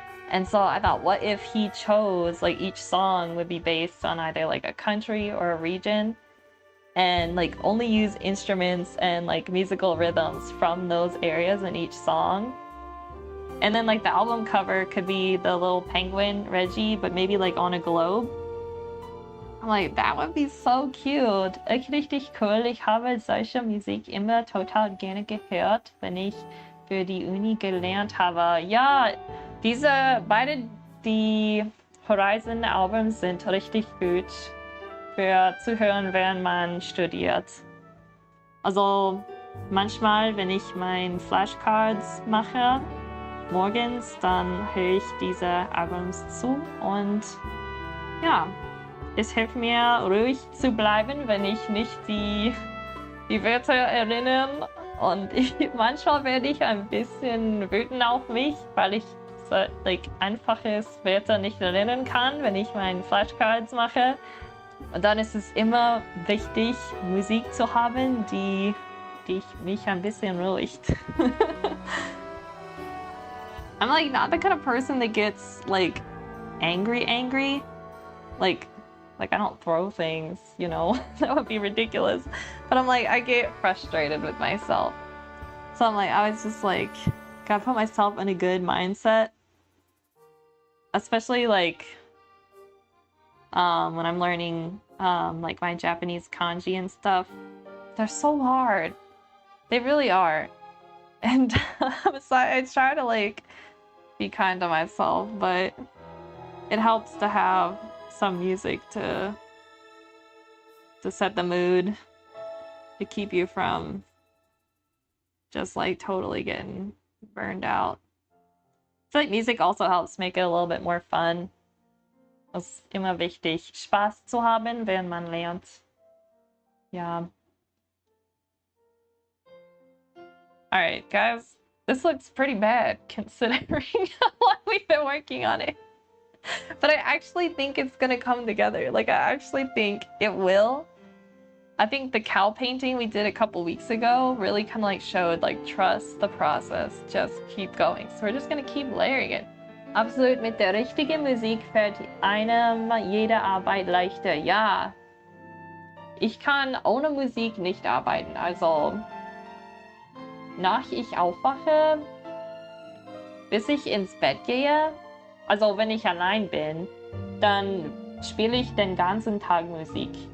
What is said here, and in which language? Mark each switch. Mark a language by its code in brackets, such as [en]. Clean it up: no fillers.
[en] And so I thought, what if he chose like each song would be based on either like a country or a region, and like only use instruments and like musical rhythms from those areas in each song. And then like the album cover could be the little penguin, Reggie, but maybe like on a globe. I'm like, that would be so cute. [de] Echt richtig cool. Ich habe solche Musik immer total gerne gehört, wenn ich für die Uni gelernt habe. Ja, beide die Horizon-Albums sind richtig gut für zu hören, während man studiert. Also manchmal, wenn ich meine Flashcards mache, morgens, dann höre ich diese Albums zu und ja, es hilft mir ruhig zu bleiben, wenn ich nicht die Wörter erinnern und manchmal werde ich ein bisschen wütend auf mich, weil ich so, like, einfaches Wörter nicht erinnern kann, wenn ich meine Flashcards mache. Und dann ist es immer wichtig, Musik zu haben, die mich ein bisschen ruhigt. [en] I'm like not the kind of person that gets like angry. Like I don't throw things, you know? That would be ridiculous. But I'm like, I get frustrated with myself. So I'm like, I was just like, gotta put myself in a good mindset. Especially like when I'm learning like my Japanese kanji and stuff. They're so hard. They really are. And I try to like be kind to myself, but it helps to have some music to set the mood, to keep you from just like totally getting burned out. I feel like music also helps make it a little bit more fun. [de] Es ist immer wichtig, Spaß zu haben, während man lernt. Ja. [en] Alright, guys. This looks pretty bad considering how long we've been working on it. But I actually think it's gonna come together. Like, I actually think it will. I think the cow painting we did a couple weeks ago really kind of like showed like trust the process, just keep going. So we're just gonna keep layering it. [de] Absolut, mit der richtigen Musik fällt einem jede Arbeit leichter. Ja, ich kann ohne Musik nicht arbeiten. Also nach ich aufwache, bis ich ins Bett gehe, also wenn ich allein bin, dann spiele ich den ganzen Tag Musik.